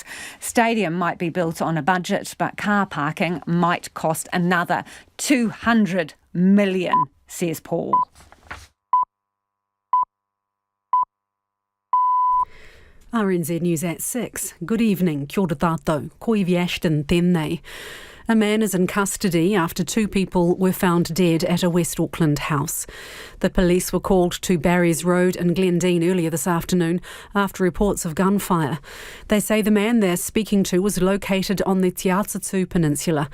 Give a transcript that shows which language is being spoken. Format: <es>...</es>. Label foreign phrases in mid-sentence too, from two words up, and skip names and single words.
<en>Stadium might be built on a budget, but car parking might cost another 200 million, says Paul. RNZ News at 6. Good evening.</en> <mi>Kia ora tātou. Ko Ivy Ashton tēnei.</mi> <en>A man is in custody after 2 people were found dead at a West Auckland house. The police were called to Barry's Road in Glendine earlier this afternoon after reports of gunfire. They say the man they're speaking to was located on the Te Atatū Peninsula.</en>